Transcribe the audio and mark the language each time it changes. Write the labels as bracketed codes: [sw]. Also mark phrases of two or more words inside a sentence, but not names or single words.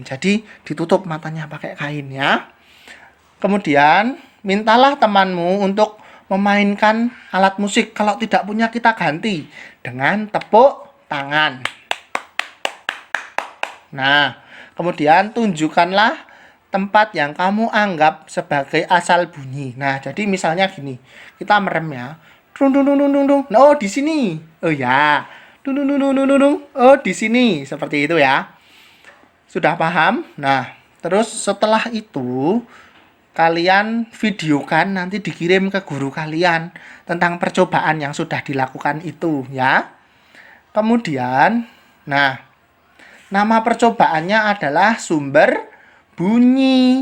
[id] Jadi, ditutup matanya pakai kain ya. Kemudian, mintalah temanmu untuk memainkan alat musik. Kalau tidak punya, kita ganti dengan tepuk tangan. Nah, kemudian tunjukkanlah tempat yang kamu anggap sebagai asal bunyi. Nah, jadi misalnya gini, kita merem ya. Dung dung dung dung dung. Oh, di sini. Oh ya. Dung dung dung dung dung. Oh, di sini. Seperti itu ya. Sudah paham? Nah, terus setelah itu kalian videokan, nanti dikirim ke guru kalian tentang percobaan yang sudah dilakukan itu ya. Kemudian, nah, nama percobaannya adalah sumber bunyi.